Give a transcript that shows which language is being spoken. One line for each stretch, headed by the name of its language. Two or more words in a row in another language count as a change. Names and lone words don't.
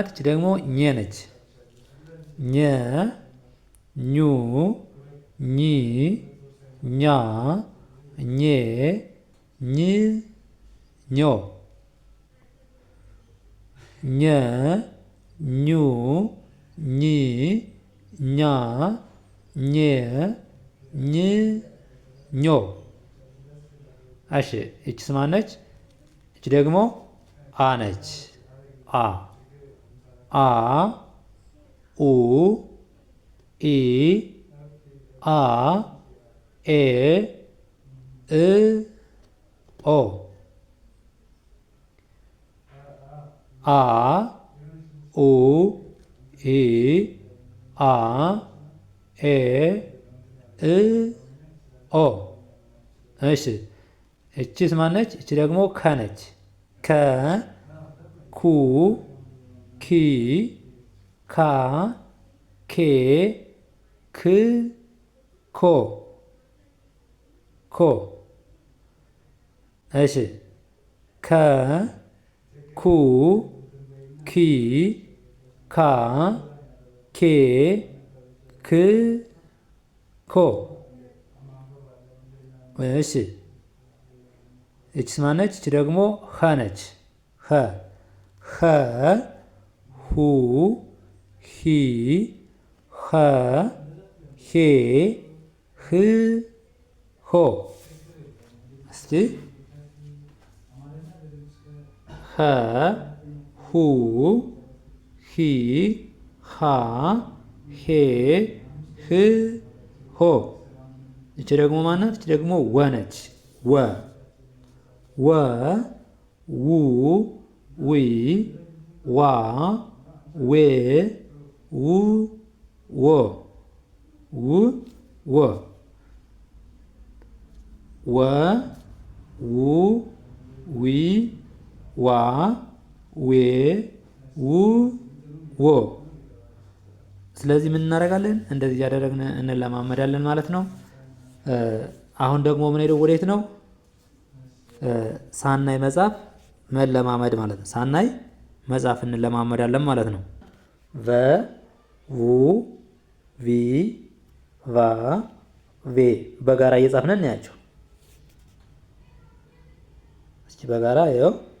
Amharic: እቺ ደግሞ ኘ ነች። ኘ ኙ ኚ ኛ ኜ ኝ ኞ። ኘ ኙ ኚ ኛ ኘ ኝ ኞ። እሺ እቺስ ማነች? እቺ ደግሞ አ ነች። አ አ ኡ ኢ አ ኤ እ ኦ። አ ኡ ኢ አ ኤ እ ኦ። እሺ እቺስ ማነች? እቺ ደግሞ ከ ነች። ከ ኩ ኪ ካ ኬ ክ ኮ ኮ። እሺ ከ ኩ ኪ ካ ኬ ክ ኮ። እሺ እቺስ ማነች? እቺ ደግሞ ኸ ነች። ኸ ኸ ሁ ሂ ኸ ሄ ህ ሆ። እስቲ ኸ ሁ ሂ ሃ ሄ ህ ሆ። እቺ ደግሞ ማናት? እቺ ደግሞ ወ ነች። ወ ወ ው ዊ ዋ ዌ ው ወ ው ወ ወ ው ዊ ዋ ዌ ው ወ። ስለዚህ ምን እናደርጋለን? እንደዚህ እያደረግን እንለማመዳለን ማለት ነው። አሁን ደግሞ ምን ሄደው ወዴት ነው? ሳናይ መጻፍ መለማመድ ማለት ነው። ሳናይ መጻፍ እንለማመዳለን ማለት ነው። ቨ ው ቪ ቫ ቬ በጋራ እየጻፍን እናያቸው። እስኪ በጋራ ይኸው